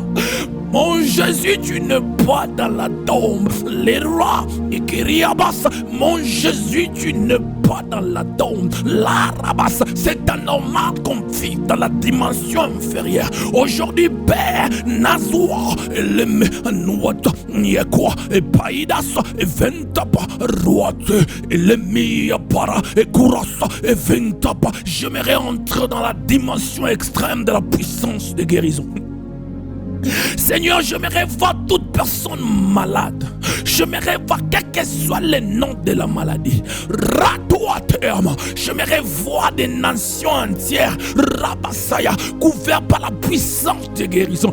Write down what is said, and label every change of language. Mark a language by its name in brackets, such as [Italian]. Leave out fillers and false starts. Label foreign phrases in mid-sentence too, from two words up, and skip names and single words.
[French] Mon Jésus, tu n'es pas dans la tombe. Les rois, Ikiriabas, mon Jésus, tu n'es pas dans la tombe. La rabas, c'est anormal qu'on vive dans la dimension inférieure. Aujourd'hui, Père, Nazoua, et Nouata, Niekwa, et Païdas, et Ventapa, Roate, et Miapara, et Kourasa, et Ventapa. J'aimerais entrer dans la dimension extrême de la puissance de guérison. Seigneur, j'aimerais voir toute personne malade. J'aimerais voir quel que soit le nom de la maladie. Rato à terme. J'aimerais voir des nations entières, Rabasaya, couvertes par la puissance de guérison.